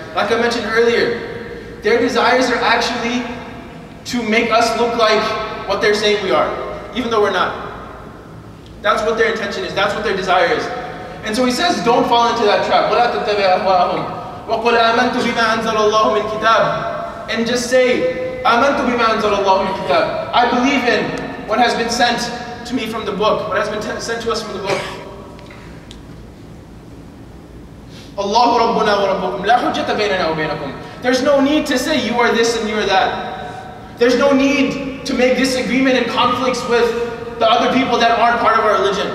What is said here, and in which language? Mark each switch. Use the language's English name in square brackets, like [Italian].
[English] Like I mentioned earlier, their desires are actually to make us look like what they're saying we are, even though we're not. That's what their intention is. That's what their desire is. And so he says, don't fall into that trap. [Arabic] وَلَا تَتَّبِعْ أَهْوَاءَهُمْ وَقُلْ آمَنْتُ بِمَا أَنزَلَ اللَّهُ مِنْ كِتَابٍ. [English] And just say, [Arabic] آمَنْتُ بِمَا أَنزَلَ اللَّهُ مِنْ كِتَابٍ. [English] I believe in what has been sent to me from the book, what has been sent to us from the book. [Arabic] Allahu Rabbuna wa Rabbukum la hujjata baynana wa baynakum. [English] There's no need to say you are this and you are that. There's no need to make disagreement and conflicts with the other people that aren't part of our religion.